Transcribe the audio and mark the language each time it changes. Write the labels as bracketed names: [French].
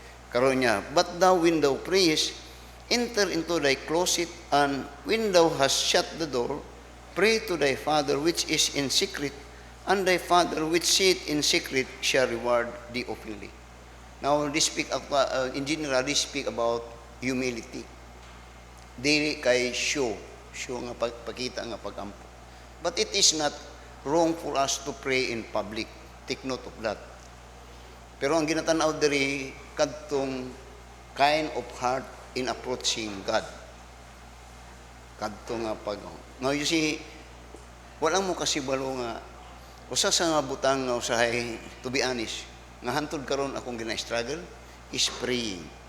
[Cebuano] Karon niya, [English] but thou, when thou prayest, enter into thy closet, and when thou hast shut the door, pray to thy Father which is in secret, and thy Father which sitteth in secret shall reward thee openly. Now, this speak in general, this speak about humility. [Cebuano] Dili kay show nga pagkita nga pag-ampo. [English] But it is not wrong for us to pray in public. Take note of that. [Cebuano] Pero ang ginatanaw diri kadtong [English] kind of heart in approaching God. [Cebuano] Kadto nga pag. Now you see, wala mo kasi balo nga usa sa nga butang nga usahay, [English] to be honest, [Cebuano] nga hantod karon akong gina-struggle is praying.